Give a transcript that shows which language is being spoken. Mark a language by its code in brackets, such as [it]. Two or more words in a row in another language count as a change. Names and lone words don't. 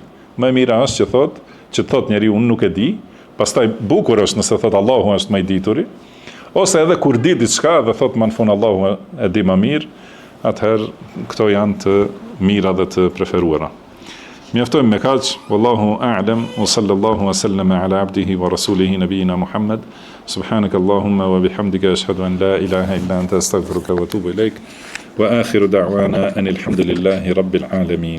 [sq] Më e mira është që thot njeriu unë nuk e di, pastaj bukur është nëse thot Allahu është më i dituri, ose edhe kur di diçka dhe thot më në fund Allahu e di më mirë, atëherë këto janë të mira dhe të preferuara. Mjaftojmë me kaq, [ar] والله أعلم وصلى الله وسلم على عبده ورسوله نبينا محمد. سبحانك اللهم وبحمدك أشهد أن لا إله إلا أنت أستغفرك وأتوب إليك. وآخر دعوانا أن الحمد لله رب العالمين.